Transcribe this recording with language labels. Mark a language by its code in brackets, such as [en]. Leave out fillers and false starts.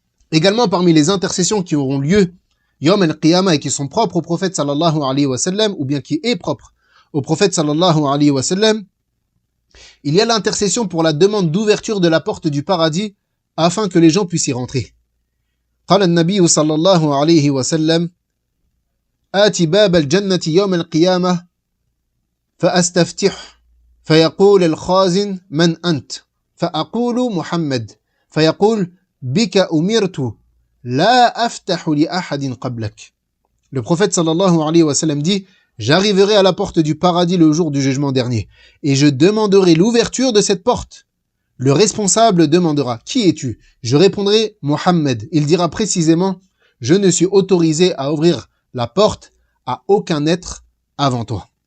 [fr] Également, parmi les intercessions qui auront lieu [ar] Yawm al-Qiyamah [fr] et qui sont propres au prophète [ar] sallallahu alayhi wa sallam, [fr] ou bien qui est propre au prophète sallallahu alayhi wa sallam, il y a l'intercession pour la demande d'ouverture de la porte du paradis afin que les gens puissent y rentrer. [ar] قال النبي صلى الله عليه وسلم آتي باب الجنة يوم القيامة فأستفتح فيقول الخازن من أنت فأقول محمد فيقول بك أمرت لا أفتح لأحد قبلك. [fr] Le prophète [ar] sallallahu alayhi wa sallam [fr] dit, j'arriverai à la porte du paradis le jour du jugement dernier et je demanderai l'ouverture de cette porte. Le responsable demandera, qui es-tu? Je répondrai, Mohammed. Il dira précisément, je ne suis autorisé à ouvrir la porte à aucun être avant toi.